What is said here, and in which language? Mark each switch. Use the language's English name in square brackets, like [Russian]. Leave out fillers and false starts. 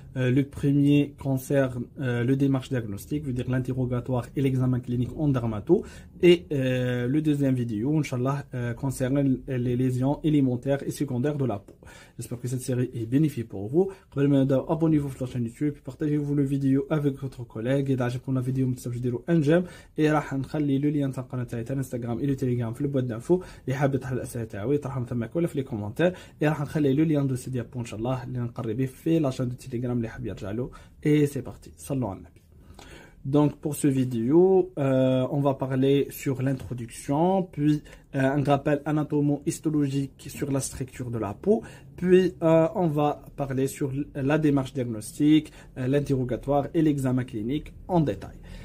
[French] Le premier concerne le démarche diagnostique, veut dire l'interrogatoire et l'examen clinique en dermato. Et le deuxième vidéo, Inch'Allah, concerne les lésions élémentaires et secondaires de la peau. J'espère que cette série est bénéfique pour vous. Abonnez-vous sur la chaîne YouTube, partagez-vous la vidéo avec votre collègue. Et d'ajouter la vidéo, un j'aime. Et le lien de [Arabic] القناه تاعي انستغرام [French] et le telegram [Arabic] في البواد [French] d'info [Arabic] اللي حاب يطرح الاسئله تاعي طرحهم تماك ولا في لي كومونتير et راح نخلي [French] le lien de ce diapo [Arabic] ان شاء الله اللي نقري به في [French] la chaîne de telegram [Arabic] اللي حاب يرجع له. [French] Et c'est parti, [Arabic] صلوا على النبي. [French] Donc pour ce vidéo, on va parler sur l'introduction, puis un rappel anatomo-histologique sur la structure de la peau, puis on va parler sur la démarche diagnostique, l'interrogatoire et l'examen clinique en détail.